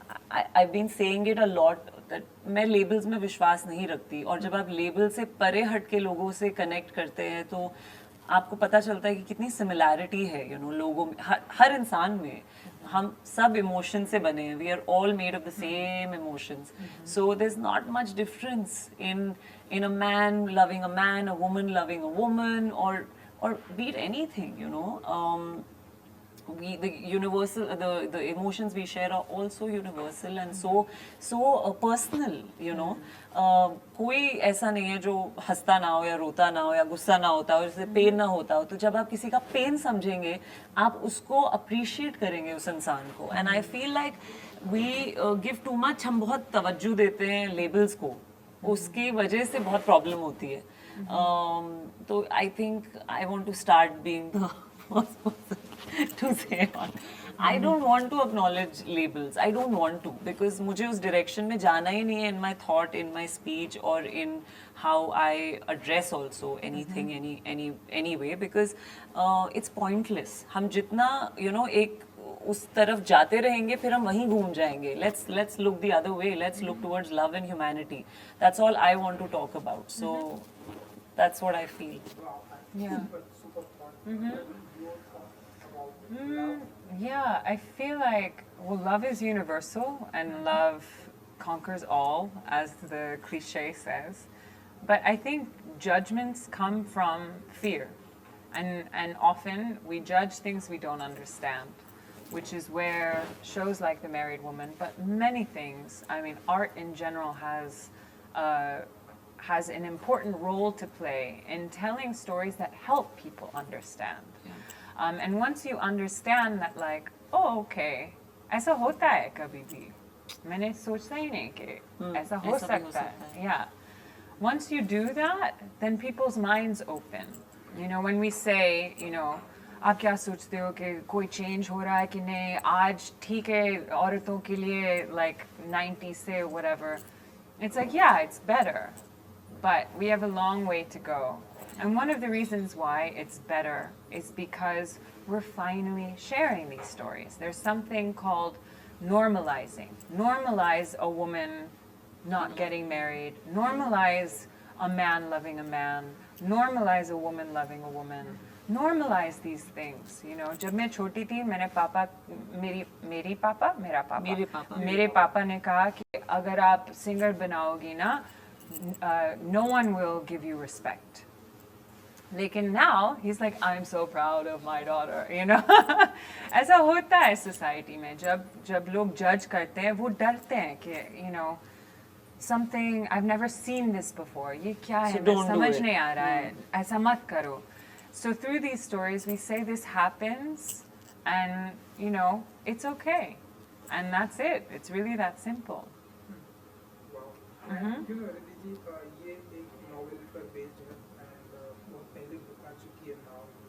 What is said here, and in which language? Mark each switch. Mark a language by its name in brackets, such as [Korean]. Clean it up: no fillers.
[English] I've been saying it a lot that [Hindi] मैं labels में विश्वास नहीं रखती, और जब आप label से परे हट के लोगों से connect करते हैं तो आपको पता चलता है कि कितनी सिमिलैरिटी है, यू नो, लोगों में, हर इंसान में. हम सब इमोशन से बने हैं. [English] We are all made of the same emotions. So there is not much difference in a man loving a man, a woman loving a woman, or be it anything, you know. the universal, the emotions we share are also universal and so personal, you know. [Hindi] कोई ऐसा नहीं है जो हंसता ना हो या रोता ना हो या गुस्सा ना होता हो, जैसे पेन ना होता हो. तो जब आप किसी का पेन समझेंगे, आप उसको अप्रिशिएट करेंगे उस इंसान को. [English] And I feel like we give too much. [Hindi] हम बहुत तवज्जो देते हैं लेबल्स को, उसकी वजह से बहुत प्रॉब्लम होती है. [English] तो I think I want to start being the first person to say on. I don't want to acknowledge labels. I don't want to, because [Hindi] मुझे उस direction में जाना ही नहीं है [English] in my thought, in my speech, or in how I address also anything, any way, because it's pointless. [Hindi] हम जितना you know एक उस तरफ जाते रहेंगे, फिर हम वहीं घूम जाएंगे. [English] Let's look the other way. Let's look towards love and humanity. That's all I want to talk about. So that's what I feel. Wow, Yeah. super fun. Your thoughts about love? Yeah, I feel like, well, love is universal and love conquers all, as the cliche says. But I think judgments come from fear. And often we judge things we don't understand, which is where shows like The Married Woman, but many things, I mean, art in general has an important role to play in telling stories that help people understand. And once you understand that, like, oh, okay, [Hindi] ऐसा होता है कभी भी, मैंने सोचा ही नहीं कि ऐसा हो सकता है. [English] Yeah. Once you do that, then people's minds open. You know, when we say, you know, [Hindi] आप क्या सोचते हो कि कोई change हो रहा है कि नहीं, आज ठीक है औरतों के लिए, like 90 से whatever. [English] It's like, yeah, it's better, but we have a long way to go. And one of the reasons why it's better is because we're finally sharing these stories. There's something called normalizing. Normalize a woman not getting married. Normalize a man loving a man. Normalize a woman loving a woman. Normalize these things. [Hindi] You know, जब मैं छोटी थी, मेरे पापा ने कहा कि अगर आप singer बनाओगी ना, [English] no one will give you respect. लेकिन now he's like, I'm so proud of my daughter, you know. [Hindi] ऐसा होता है सोसाइटी में, जब लोग जज करते हैं, वो डरते हैं कि [English] you know something I've never seen this before. [Hindi] ये क्या है, मैं समझ नहीं आ रहा है, ऐसा मत करो. [English] So through these stories we say this happens, and you know it's okay, and that's it. It's really that simple. Wow. And you know, [Hindi] Riddhi ji, ये एक novel पर based है, and बहुत पहले book आ चुकी है now.